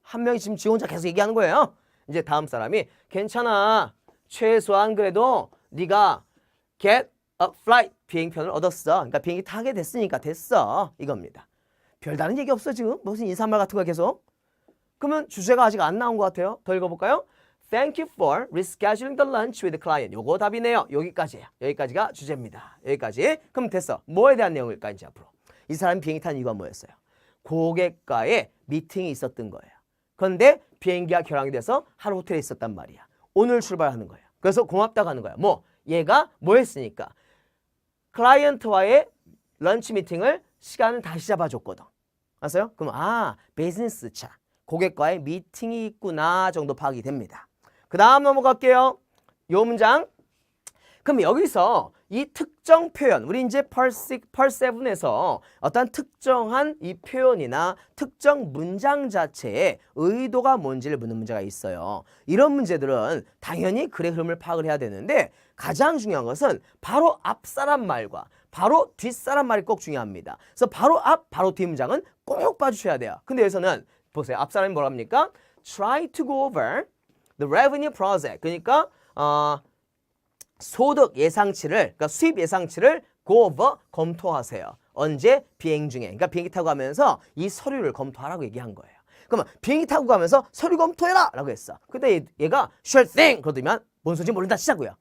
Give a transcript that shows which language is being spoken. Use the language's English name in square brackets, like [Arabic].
[Korean] 한 명이 지금 지 혼자 계속 얘기하는 거예요. 이제 다음 사람이 괜찮아. 최소한 그래도 네가 [English] get a flight [Korean] 비행편을 얻었어. 그러니까 비행기 타게 됐으니까 됐어. 이겁니다. 별다른 얘기 없어 지금. 무슨 인사말 같은 거 계속. 그러면 주제가 아직 안 나온 것 같아요. 더 읽어볼까요? [English] Thank you for rescheduling the lunch with the client. [Korean] 요거 답이네요. 여기까지예요. 여기까지가 주제입니다. 여기까지. 그럼 됐어. 뭐에 대한 내용일까 이제 앞으로. 이 사람이 비행기 탄 이유가 뭐였어요? 고객과의 미팅이 있었던 거예요. 그런데 비행기가 결항이 돼서 하루 호텔에 있었단 말이야. 오늘 출발하는 거예요. 그래서 고맙다고 하는 거야. 얘가 뭐 했으니까 클라이언트와의 런치 미팅을 시간을 다시 잡아줬거든. 아세요? 그럼 비즈니스 차. 고객과의 미팅이 있구나 정도 파악이 됩니다. 그 다음 넘어갈게요. 요 문장. 그럼 여기서 이 특정 표현, 우리 이제 Part 7에서 어떤 특정한 이 표현이나 특정 문장 자체의 의도가 뭔지를 묻는 문제가 있어요. 이런 문제들은 당연히 글의 흐름을 파악을 해야 되는데 가장 중요한 것은 바로 앞 사람 말과 바로 뒷 사람 말이 꼭 중요합니다. 그래서 바로 앞, 바로 뒷 문장은 꼭 봐주셔야 돼요. 근데 여기서는 보세요. 앞 사람이 뭐라 합니까? [English] Try to go over the revenue project. [Korean] 그러니까 소득 예상치를, 그러니까 수입 예상치를 go over 검토하세요. 언제? 비행 중에. 그러니까 비행기 타고 가면서 이 서류를 검토하라고 얘기한 거예요. 그러면 비행기 타고 가면서 서류 검토해라! 라고 했어. 근데 얘가 [English] sure thing! [Korean] 그러더니만 뭔 소리인지 모른다 치자고요.